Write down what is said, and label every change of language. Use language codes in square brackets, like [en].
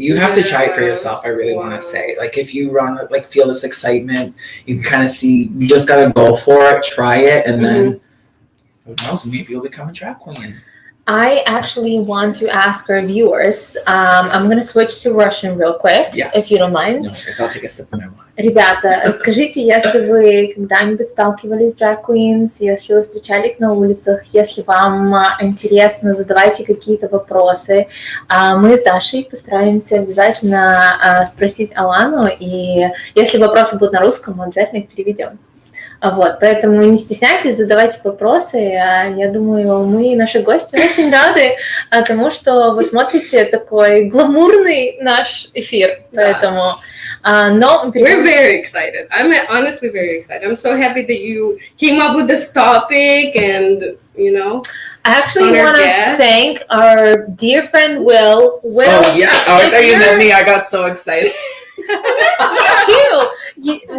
[en] You have to try it for yourself. I really want to say, if you feel this excitement, you can kind of see. You just gotta go for it, try it, and then who knows? Maybe you'll become a drag queen. I actually want to ask our viewers. I'm going to switch to Russian real quick, if you don't mind. No, I'll take a sip of my wine. [ru] Ребята, расскажите, если вы когда-нибудь сталкивались с drag queens, если вы встречали их на улицах, если вам интересно, задавайте какие-то вопросы. Мы с Дашей постараемся обязательно спросить Алану, и если вопросы будут на русском, мы обязательно их переведем. Поэтому не стесняйтесь, задавайте вопросы. Я думаю, мы и наши гости очень рады тому, что вы смотрите такой гламурный наш эфир. Поэтому, [en] we're very excited. I'm honestly very excited. I'm so happy that you came up with this topic, and I actually want to thank our dear friend Will. Oh yeah, after you met me, I got so excited. Me too.